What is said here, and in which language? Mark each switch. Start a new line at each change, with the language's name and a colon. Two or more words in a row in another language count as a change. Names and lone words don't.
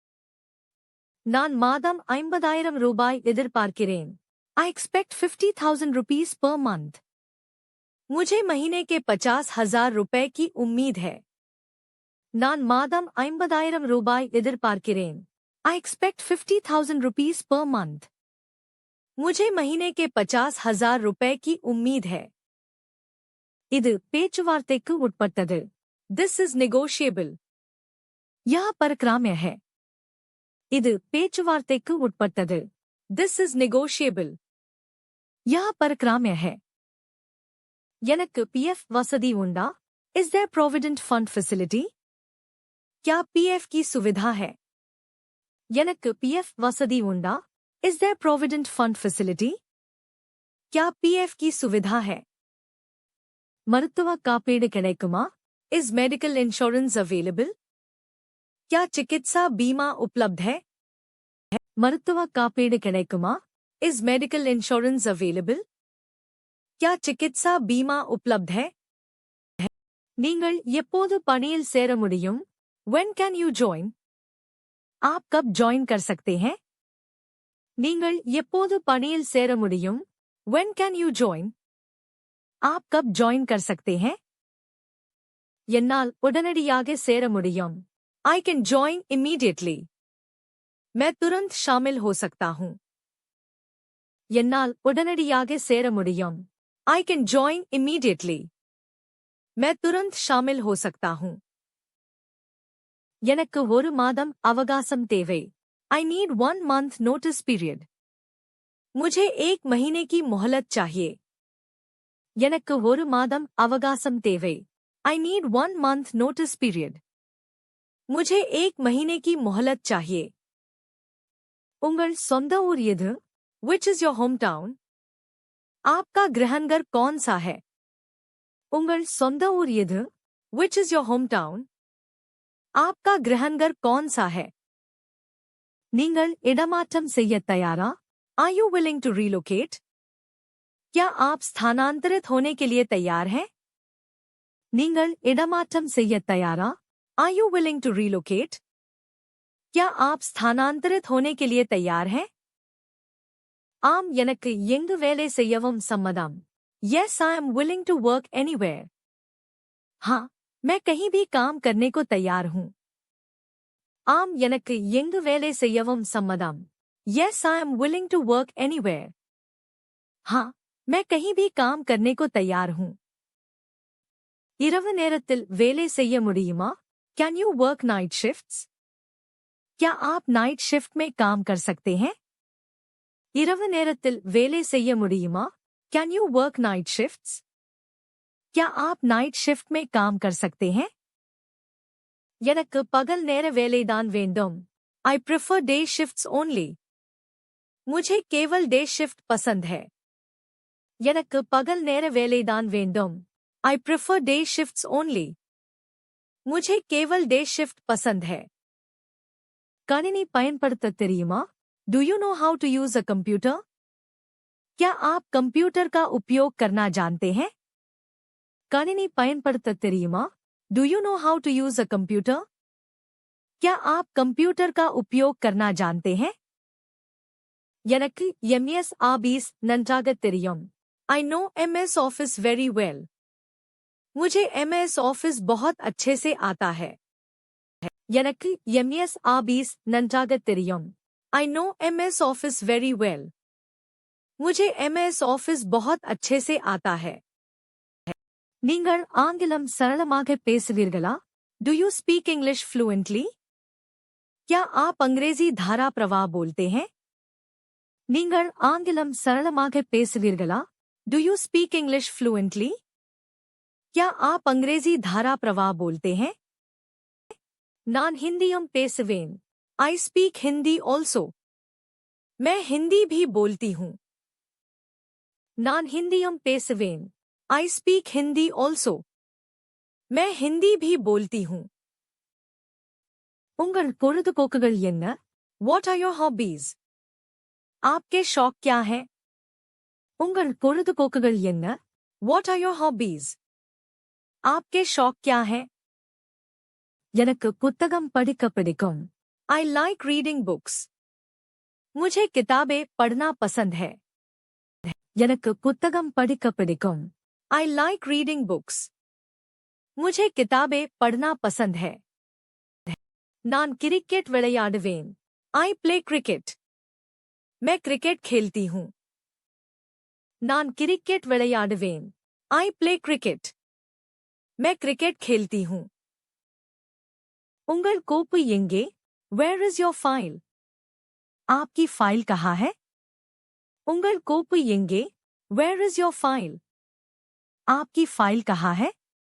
Tamil: நான் மாதம் 50,000 ரூபாய் எதிர்பார்க்கிறேன்.
English: I expect 50,000 rupees per month.
Hindi: मुझे महीने के 50,000 रुपए की उम्मीद है.
Tamil: நான் மாதம் 50,000 ரூபாய் எதிர்பார்க்கிறேன்.
English: I expect 50,000 rupees per month.
Hindi: मुझे महीने के 50,000 रुपए की उम्मीद है.
Tamil: இது பேச்சுவார்த்தைக்கு உட்பட்டது.
English: This is negotiable.
Hindi: यह परक्राम्य है.
Tamil: இது பேச்சுவார்த்தைக்கு உட்பட்டது.
English: This is negotiable.
Hindi: यह परक्राम्य है.
Tamil: எனக்கு PF வசதி உண்டா?
English: Is there provident fund facility?
Hindi: क्या PF की सुविधा है?
Tamil: எனக்கு PF வசதி உண்டா?
English: Is there provident fund facility?
Hindi: क्या PF की सुविधा है?
Tamil: மருத்துவ காப்பீடு கிடைக்குமா?
English: Is medical insurance available?
Hindi: क्या चिकित्सा बीमा उपलब्ध है?
Tamil: மருத்துவ காப்பீடு கிடைக்குமா?
English: Is medical insurance available?
Hindi: क्या चिकित्सा बीमा उपलब्ध है?
Tamil: நீங்கள் எப்போது பணியில் சேர முடியும்?
English: When can you join?
Hindi: आप कब join कर सकते हैं?
Tamil: நீங்கள் எப்போது பணியில் சேர முடியும்?
English: When can you join?
Hindi: आप कब join कर सकते हैं?
Tamil: என்னால் உடனடியாக சேர முடியும்.
English: I can join immediately.
Hindi: मैं तुरंत शामिल हो सकता हूँ.
Tamil: என்னால் உடனடியாக சேர முடியும்.
English: I can join immediately.
Hindi: मैं तुरंत शामिल हो सकता हूँ.
Tamil: எனக்கு ஒரு மாதம் அவகாசம் தேவை.
English: I need 1 month notice period.
Hindi: मुझे 1 महीने की मोहलत चाहिए.
Tamil: எனக்கு ஒரு மாதம் அவகாசம் தேவை.
English: I need 1 month notice period.
Hindi: मुझे 1 महीने की मोहलत चाहिए.
Tamil: उंगल சொந்த ஊர் எது?
English: Which is your hometown?
Hindi: आपका गृहनगर कौन सा है?
Tamil: உங்கள் சொந்த ஊர் எது?
English: Which is your hometown?
Hindi: आपका गृहनगर कौन सा है?
Tamil: நீங்கள் இடமாற்றம் செய்ய தயாரா?
English: Are you willing to relocate?
Hindi: क्या आप स्थानांतरित होने के लिए तैयार हैं?
Tamil: நீங்கள் இடமாற்றம் செய்ய தயாரா?
English: Are you willing to relocate?
Hindi: क्या आप स्थानांतरित होने के लिए तैयार हैं?
Tamil: ஆம் எனக்கு எங்கு வேலை செய்யவும் சம்மதம்.
English: Yes, I am willing to work anywhere.
Hindi: हाँ, मैं कहीं भी काम करने को तैयार हूँ.
Tamil: ஆம் எனக்கு எங்கு வேலை செய்யவும் சம்மதம்.
English: Yes, I am willing to work anywhere.
Hindi: हाँ, मैं कहीं भी काम करने को तैयार हूँ.
Tamil: இரவு நேரத்தில் வேலை செய்ய முடியுமா?
English: Can you work night shifts?
Hindi: क्या आप
English: night shift
Hindi: में काम कर सकते हैं?
Tamil: இரவு நேரத்தில் வேலை செய்ய முடியுமா?
English: Can you work night shifts?
Hindi: क्या आप
English: night shift
Hindi: में काम कर सकते हैं?
Tamil: எனக்கு பகல் நேர வேலைதான் வேண்டும்.
English: I prefer day shifts only.
Hindi: मुझे केवल
English: day shift
Hindi: पसंद है.
Tamil: எனக்கு பகல் நேர வேலைதான் வேண்டும்.
English: I prefer day shifts only.
Hindi: मुझे केवल
English: day shift
Hindi: पसंद है.
Tamil: கணினி பயன்படுத்தத் தெரியுமா?
English: Do you know how to use a computer?
Hindi: क्या आप कंप्यूटर का उपयोग करना जानते हैं?
Tamil: கணினி பயன்படுத்தத் தெரியுமா?
English: Do you know how to use a computer?
Hindi: क्या आप कंप्यूटर का उपयोग करना जानते हैं?
Tamil: எனக்கு MS Office நன்றாகத் தெரியும்.
English: I know MS Office very well.
Hindi: मुझे MS Office बहुत अच्छे से आता है.
Tamil: எனக்கு MS Office நன்றாகத் தெரியும்.
English: I know MS Office very well.
Hindi: मुझे MS Office बहुत अच्छे से आता है.
Tamil: நீங்கள் ஆங்கிலம் சரளமாக பேசுவீர்களா?
English: Do you speak English fluently?
Hindi: क्या आप अंग्रेजी धारा प्रवाह बोलते हैं?
Tamil: நீங்கள் ஆங்கிலம் சரளமாக பேசுவீர்களா?
English: Do you speak English fluently?
Hindi: क्या आप अंग्रेजी धारा प्रवाह बोलते हैं?
Tamil: நான் हिंदीयम பேசுவேன்.
English: I speak Hindi also.
Hindi: मैं हिंदी भी बोलती हूँ.
Tamil: நான் हिंदीयम பேசுவேன்.
English: I speak Hindi also.
Hindi: मैं हिंदी भी बोलती हूँ.
Tamil: உங்கள் பொழுதுபோக்குகள் என்ன?
English: What are your hobbies?
Hindi: आपके शौक क्या हैं?
Tamil: உங்கள் பொழுதுபோக்குகள் என்ன?
English: What are your hobbies?
Hindi: आपके शौक क्या हैं?
Tamil: எனக்கு புத்தகம் படிக்க பிடிக்கும்.
English: I like reading books.
Hindi: मुझे किताबें पढ़ना पसंद है.
Tamil: எனக்கு புத்தகம் படிக்க பிடிக்கும்.
English: I like reading books.
Hindi: मुझे किताबें पढ़ना पसंद है.
Tamil: நான் கிரிக்கெட் விளையாடுவேன்.
English: I play cricket.
Hindi: मैं क्रिकेट खेलती हूँ.
Tamil: நான் கிரிக்கெட் விளையாடுவேன்.
English: I play cricket.
Hindi: मैं क्रिकेट खेलती हूँ.
Tamil: உங்கள் கோப்பு எங்கே?
English: Where is your file?
Hindi: आपकी फाइल कहाँ है?
Tamil: உங்கள் கோப்பு எங்கே?
English: Where is your file?
Hindi: आपकी फाइल कहाँ है?